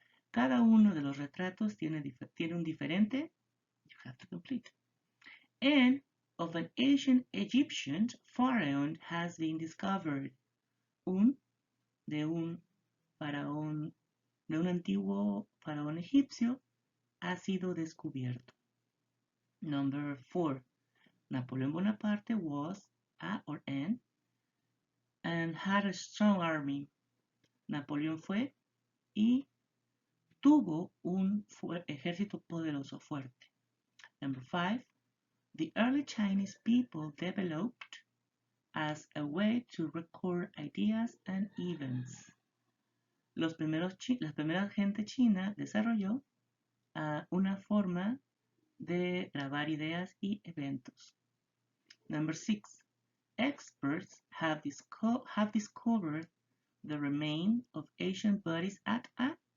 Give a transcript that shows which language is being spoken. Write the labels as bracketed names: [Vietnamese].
[Spanish] Cada uno de los retratos tiene un diferente. [English] You have to complete. And of an ancient Egyptian pharaoh has been discovered. [Spanish] De un antiguo faraón egipcio ha sido descubierto. [English] Number 4. Napoleon Bonaparte was and had a strong army. [Spanish] Napoleón fue y tuvo un ejército poderoso, fuerte. [English] Number 5. The early Chinese people developed as a way to record ideas and events. [Spanish] La primera gente china desarrolló una forma de grabar ideas y eventos. [English] Number 6. Experts have discovered the remains of ancient bodies at a.